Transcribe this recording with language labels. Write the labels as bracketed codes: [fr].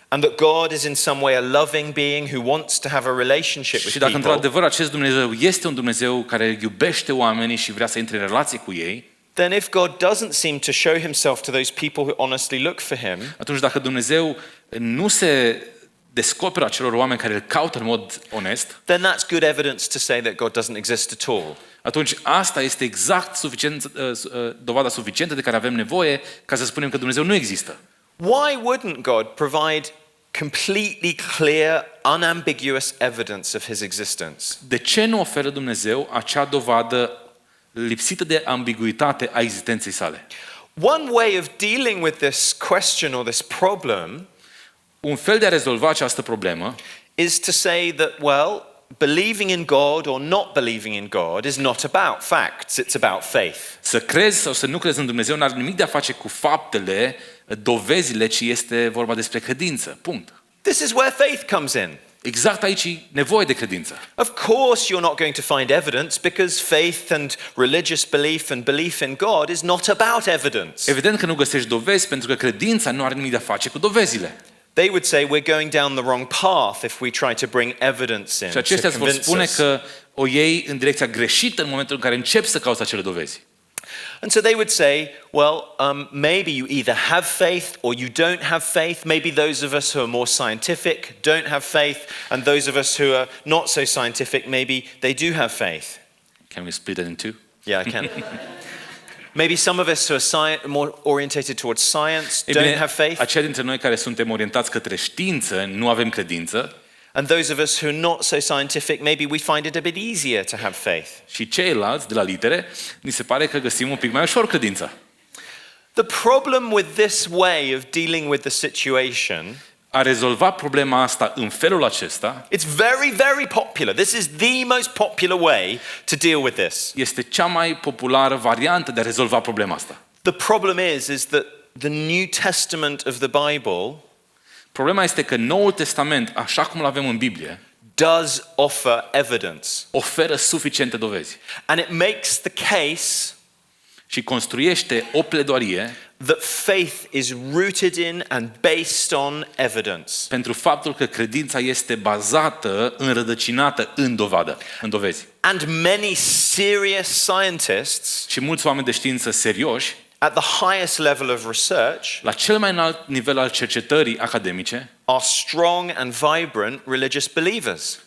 [en] and that God is in some way a loving being who wants to have a relationship with [ro] și dacă [en] people, [ro] într-adevăr acest Dumnezeu este un Dumnezeu care iubește oamenii și vrea să intre în relație cu ei, [en] then if God doesn't seem to show himself to those people who honestly look for him, [ro] atunci dacă Dumnezeu nu se descoperă acelor oameni care îl caută în mod onest, [en] then that's good evidence to say that God doesn't exist at all. [ro] atunci asta este exact dovada suficientă de care avem nevoie ca să spunem că Dumnezeu nu există. [en] Why wouldn't God provide completely clear, unambiguous evidence of his existence? [ro] De ce nu oferă Dumnezeu acea dovadă lipsită de ambiguitate a existenței sale? [en] One way of dealing with this question or this problem [ro] Un fel de a rezolva această problemă [en] is to say that, well, believing in God or not believing in God is not about facts, it's about faith. [ro] să crezi sau să nu crezi în Dumnezeu n-are nimic de a face cu faptele, dovezile, ci este vorba despre credință. Punct. [en] This is where faith comes in. [ro] Exact aici e nevoie de credință. [en] Of course, you're not going to find evidence because faith and religious belief and belief in God is not about evidence. [ro] Evident că nu găsești dovezi pentru că credința nu are nimic de a face cu dovezile. [en] They would say we're going down the wrong path if we try to bring evidence in [ro] Și [en] to [ro] aceștia îți vor [en] convince [ro] spune [en] us. [ro] că o iei în direcția greșită în momentul în care începi să cauți acele dovezi. [en] And so they would say, well, maybe you either have faith or you don't have faith. Maybe those of us who are more scientific don't have faith, and those of us who are not so scientific, maybe they do have faith. Can we split it in two? Yeah, I can. Maybe some of us who are more orientated towards science don't have faith, [ro] aceia dintre noi care suntem orientați către știință, nu avem credință, [en] and those of us who are not so scientific, maybe we find it a bit easier to have faith. [ro] și ceilalți de la litere, ni se pare că găsim un pic mai ușor credința. [en] The problem with this way of dealing with the situation, [ro] A rezolva problema asta în felul acesta [en] it's very, very popular. This is the most popular way to deal with this. [ro] este cea mai populară variantă de a rezolva problema asta. [en] The problem is that the New Testament of the Bible [ro] Problema este că Noul Testament, așa cum îl avem în Biblie, [en] does offer evidence. [ro] oferă suficiente dovezi [en] And it makes the case [ro] și construiește o pledoarie [en] that faith is rooted in and based on evidence. [ro] pentru faptul că credința este bazată, înrădăcinată în dovadă, în dovezi. [en] And many serious scientists [ro] Și mulți oameni de știință serioși, [en] at the highest level of research [ro] la cel mai înalt nivel al cercetării academice, [en] are strong and vibrant religious believers.